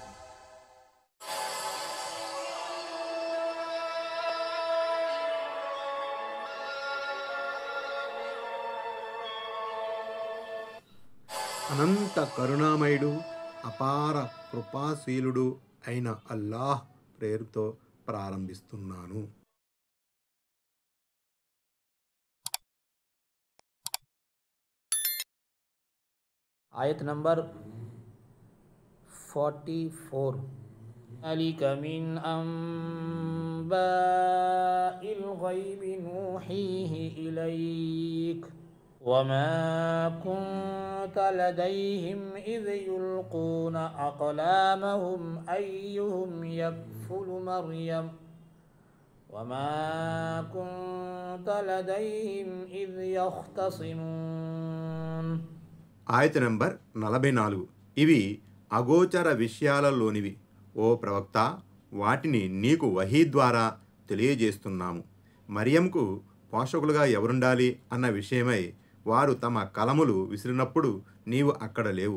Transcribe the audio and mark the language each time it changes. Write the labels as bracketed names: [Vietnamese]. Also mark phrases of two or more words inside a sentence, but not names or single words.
[Telugu] అనంత కరుణామయుడు, అపార కృపాశీలుడు అయిన అల్లాహ్ పేరుతో ప్రారంభిస్తున్నాను. ఆయత్ నంబర్ [Arabic] 44 ذلك من أنباء الغيب نوحيه إليك وما كنت لديهم إذ يلقون أقلامهم أيهم يكفل مريم وما كنت لديهم إذ يختصمون. [Telugu] ఆయత నంబర్ 44. ఇవి అగోచర విషయాలలోనివి. ఓ ప్రవక్త, వాటిని నీకు వహీ ద్వారా తెలియజేస్తున్నాము. మరియంకు పోషకులుగా ఎవరుండాలి అన్న విషయమై వారు తమ కలములు విసిరినప్పుడు నీవు అక్కడ లేవు.